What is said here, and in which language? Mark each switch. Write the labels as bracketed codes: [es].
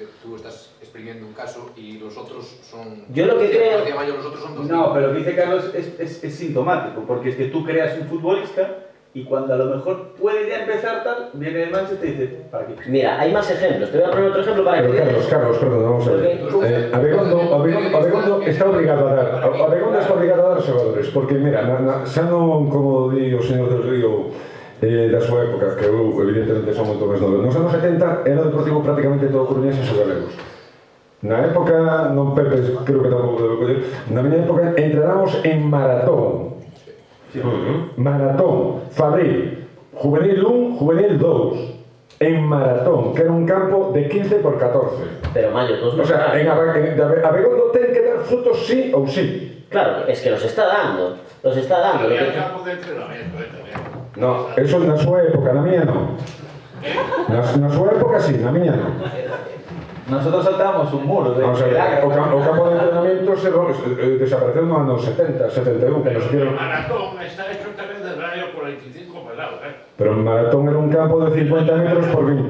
[es] Tú estás exprimiendo un caso y los otros son... Yo lo que creo... Los otros son 2. No, pero lo que dice Carlos es sintomático, porque es que tú creas un futbolista y cuando a lo mejor puede ya empezar tal, viene el Manchester y dice, ¿para qué? Mira, hay más ejemplos. Te voy a poner otro ejemplo para que veas. Carlos, perdón, vamos a ver. Abegondo está obligado a dar. [gl] Abegondo está obligado a dar xogadores, porque mira, xa non, como di o señor del Río, da súa época, que eu evidentemente son moito máis novo. Nos anos 70 era o Deportivo prácticamente todo coruñeses ou galegos. Na época, non Pepe, creo que tampouco debe coller, na miña época entráramos en maratón. [es] Sí. Maratón, Fabril, Juvenil 1, Juvenil 2, en maratón, que era un campo de 15 por 14. Pero Mayo, todos [gl] O sea, en Abegondo ten que dar frutos sí ou sí. [es] Claro, es que los está dando. Los está dando. Había campo de entrenamiento también. No, eso [gl] na súa época, na miña non. Na súa época sí, na miña non. [es] Nosotros saltamos un muro de... [gl] O sea, o campo de entrenamiento desapareceu no ano 70, 71, que nos [es] El hicieron... maratón está hecho también del año 45 pelados, Pero el maratón era un campo de 50 metros por 20.